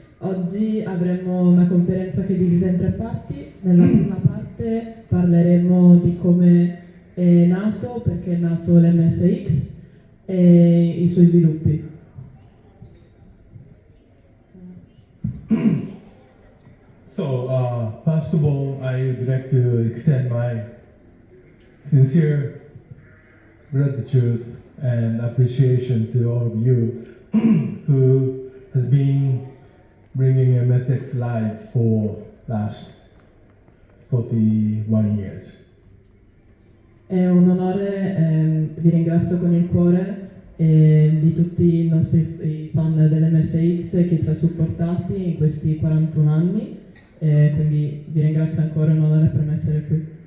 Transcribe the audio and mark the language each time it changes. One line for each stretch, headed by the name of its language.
Italian: Oggi avremo una conferenza che è divisa in tre parti. Nella prima parte parleremo di come è nato, perché è nato l'MSX e i suoi sviluppi.
English: So, first of all, I would like to extend my sincere gratitude and appreciation to all of you who has been bringing MSX live for last 41 years.
Italian: È un onore, vi ringrazio con il cuore di tutti i nostri fan dell'MSX che ci ha supportati in questi 41 anni, quindi vi ringrazio ancora, è un onore per me essere qui.